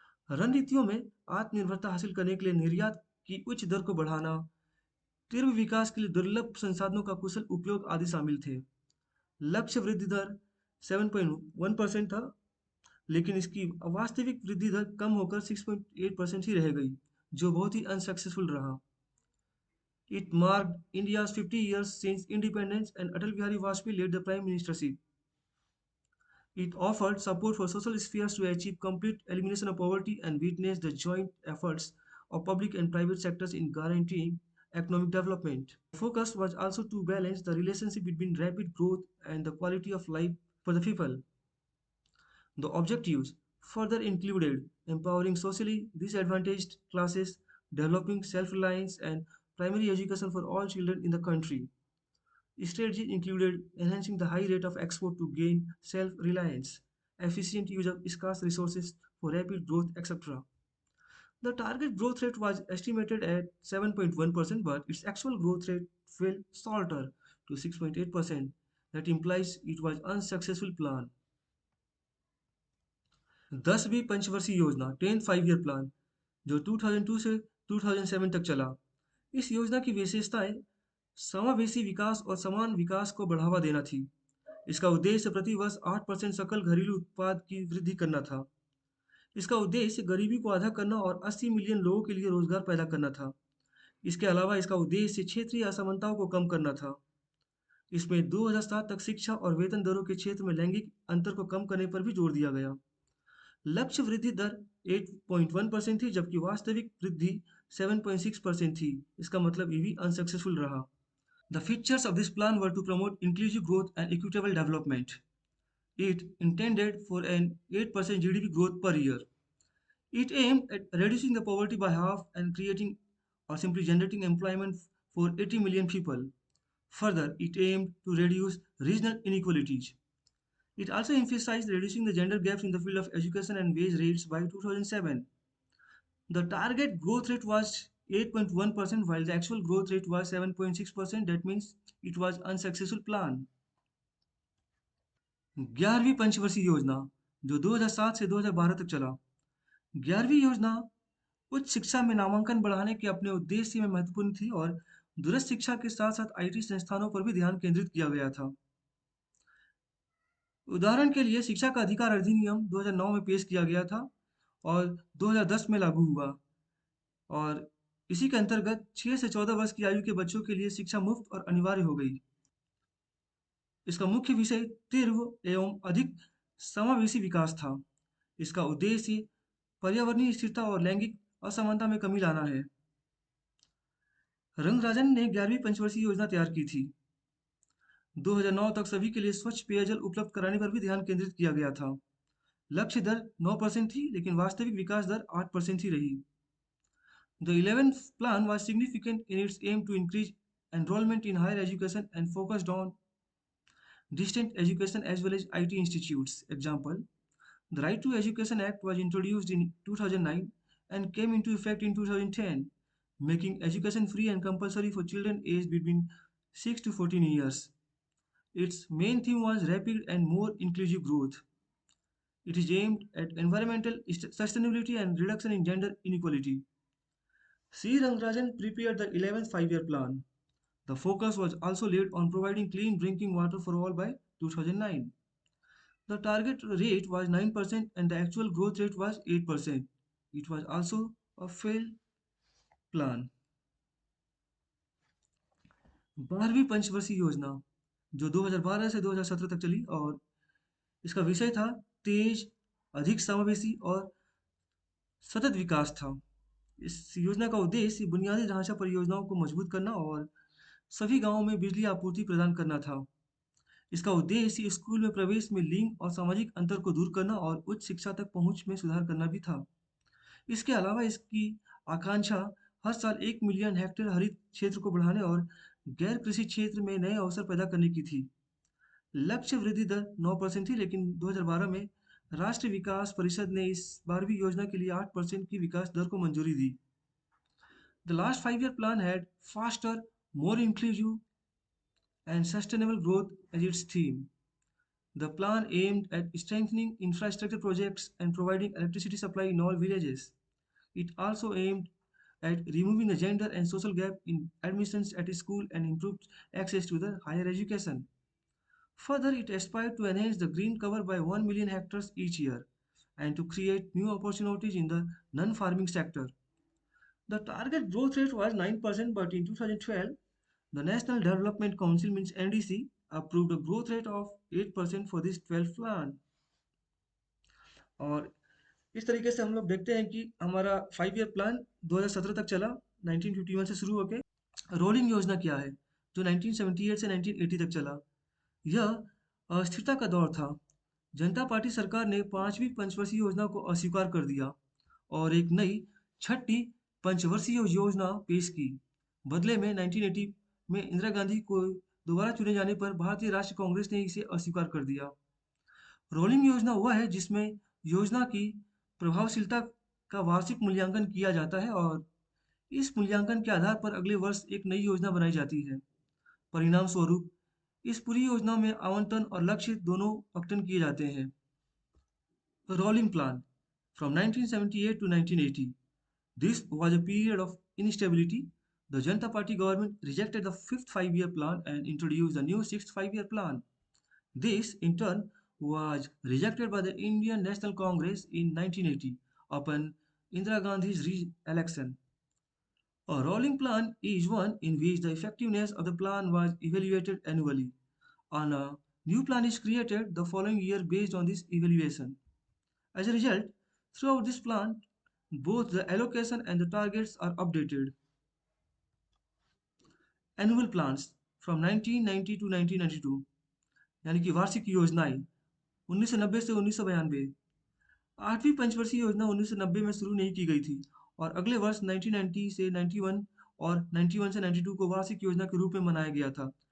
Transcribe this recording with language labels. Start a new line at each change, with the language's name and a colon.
Hindi: रणनीतियों में आत्मनिर्भरता हासिल करने के लिए निर्यात की उच्च दर को बढ़ाना, तीव्र विकास के लिए दुर्लभ संसाधनों का कुशल उपयोग आदि शामिल थे। लक्ष्य वृद्धि दर 7.1% था, लेकिन इसकी वास्तविक वृद्धि दर कम होकर 6.8% ही रह गई, जो बहुत ही अनसक्सेसफुल रहा।
English: It marked India's 50 years since independence and Atal Bihari Vajpayee led the prime ministership. It offered support for social spheres to achieve complete elimination of poverty and witnessed the joint efforts of public and private sectors in guaranteeing economic development. The focus was also to balance the relationship between rapid growth and the quality of life for the people. The objectives further included empowering socially disadvantaged classes, developing self-reliance, and primary education for all children in the country. Strategies included enhancing the high rate of export to gain self-reliance, efficient use of scarce resources for rapid growth, etc. The target growth rate was estimated at 7.1%, but its actual growth rate fell shorter to 6.8%. That implies it was unsuccessful plan.
Hindi: 10वीं पंचवर्षीय योजना
English: 10 5 year plan,
Hindi: जो 2002 से 2007 तक चला। इस योजना की विशेषताएं समावेशी विकास और समान विकास को बढ़ावा देना थी। इसका उद्देश्य प्रति वर्ष 8% सकल घरेलू उत्पाद की वृद्धि करना था। इसका उद्देश्य गरीबी को आधा करना और 80 मिलियन लोगों के लिए रोजगार पैदा करना था। इसके अलावा इसका उद्देश्य क्षेत्रीय असमानताओं को कम करना था। इसमें 2007 तक शिक्षा और वेतन दरों के क्षेत्र में लैंगिक अंतर को कम करने पर भी जोर दिया गया। लक्ष्य वृद्धि दर 8.1% थी, जबकि वास्तविक वृद्धि 7.6% थी। इसका मतलब ये भी अनसक्सेसफुल रहा।
English: The features of this plan were to promote inclusive growth and equitable development. It intended for an 8% GDP growth per year. It aimed at reducing the poverty by half and creating or simply generating employment for 80 million people. Further, it aimed to reduce regional inequalities. It also emphasized reducing the gender gaps in the field of education and wage rates by 2007. The target growth rate was 8.1%, while the actual growth rate was 7.6%. That means it was unsuccessful plan.
Hindi: 11वीं पंचवर्षीय योजना, जो 2007 से 2012 तक चला। 11वीं योजना उच्च शिक्षा में नामांकन बढ़ाने के अपने उद्देश्य में महत्वपूर्ण थी और दूरस्थ शिक्षा के साथ साथ आईटी संस्थानों पर भी ध्यान केंद्रित किया गया था। उदाहरण के लिए शिक्षा का अधिकार अधिनियम 2009 में पेश किया गया था और 2010 में लागू हुआ, और इसी के अंतर्गत 6 से 14 वर्ष की आयु के बच्चों के लिए शिक्षा मुफ्त और अनिवार्य हो गई। इसका मुख्य विषय तीव्र एवं अधिक समावेशी विकास था। इसका उद्देश्य पर्यावरणीय स्थिरता और लैंगिक असमानता में कमी लाना है। रंगराजन ने 11वीं पंचवर्षीय योजना तैयार की थी। 2009 तक सभी के लिए स्वच्छ पेयजल उपलब्ध कराने पर भी ध्यान केंद्रित किया गया था। लक्ष्य दर 9% थी, लेकिन वास्तविक विकास दर 8% ही रही।
English: The 11th plan was significant in its aim to increase enrollment in higher education and focused on distant education as well as IT institutes. Example, the Right to Education Act was introduced in 2009 and came into effect in 2010, making education free and compulsory for children aged between 6 to 14 years. Its main theme was rapid and more inclusive growth. It is aimed at environmental sustainability and reduction in gender inequality. C. Rangarajan prepared the 11th 5 year plan. The focus was also laid on providing clean drinking water for all by 2009. The target rate was 9% and the actual growth rate was 8%. It was also a failed plan.
Hindi: 12वीं पंचवर्षीय योजना, जो 2012 से 2017 तक चली, और इसका विषय था तेज, अधिक समावेशी और सतत विकास था। इस योजना का उद्देश्य बुनियादी ढांचा परियोजनाओं को मजबूत करना और सभी गांवों में बिजली आपूर्ति प्रदान करना था। इसका उद्देश्य स्कूल में प्रवेश में लिंग और सामाजिक अंतर को दूर करना और उच्च शिक्षा तक पहुंच में सुधार करना भी था। इसके अलावा इसकी आकांक्षा हर साल 1 मिलियन हेक्टेयर हरित क्षेत्र को बढ़ाने और गैर कृषि क्षेत्र में नए अवसर पैदा करने की थी। लक्ष्य वृद्धि दर 9% थी, लेकिन 2012 में राष्ट्रीय विकास परिषद ने इस 12वीं योजना के लिए 8% की विकास दर को मंजूरी दी।
English: The last 5-year plan had faster, more inclusive, and sustainable growth as its theme. The plan aimed at strengthening infrastructure projects and providing electricity supply in all villages. It also aimed at removing the gender and social gap in admissions at school and improved access to the higher education. Further, it aspired to enhance the green cover by 1 million hectares each year and to create new opportunities in the non-farming sector. The target growth rate was 9%, but in 2012, the National Development Council means NDC approved a growth rate of 8% for this 12th plan.
Hindi: और इस तरीके से हम लोग देखते हैं कि हमारा
English: 5 year plan
Hindi: 2017 तक चला, 1951 से शुरू होकर। रोलिंग योजना क्या है, जो 1978 से 1980 तक चला? यह अस्थिरता का दौर था। जनता पार्टी सरकार ने 5वीं पंचवर्षीय योजना को अस्वीकार कर दिया और एक नई छठी पंचवर्षीय योजना पेश की। बदले में 1980 में इंदिरा गांधी को दोबारा चुने जाने पर भारतीय राष्ट्रीय कांग्रेस ने इसे अस्वीकार कर दिया। रोलिंग योजना वह है जिसमें योजना की प्रभावशीलता का वार्षिक मूल्यांकन किया जाता है और इस मूल्यांकन के आधार पर अगले वर्ष एक नई योजना बनाई जाती है। परिणाम स्वरूप इस पूरी योजना में आवंटन और लक्ष्य दोनों अवटन किए जाते हैं।
English: Rolling plan from 1978 to 1980. This was a period of instability. The Janata Party government rejected the fifth 5-year plan and introduced the new sixth 5-year plan. This, in turn, was rejected by the Indian National Congress in 1980 upon Indira Gandhi's re-election. A rolling plan is one in which the effectiveness of the plan was evaluated annually, and a new plan is created the following year based on this evaluation. As a result, throughout this plan, both the allocation and the targets are updated. Annual plans from 1990 to 1992,
Hindi: यानी कि वार्षिक योजनाएं 1990 से 1992। आठवीं पंचवर्षीय योजना 1990 में शुरू नहीं की गई थी और अगले वर्ष 1990 से 91 और 91 से 92 को वार्षिक योजना के रूप में मनाया गया था।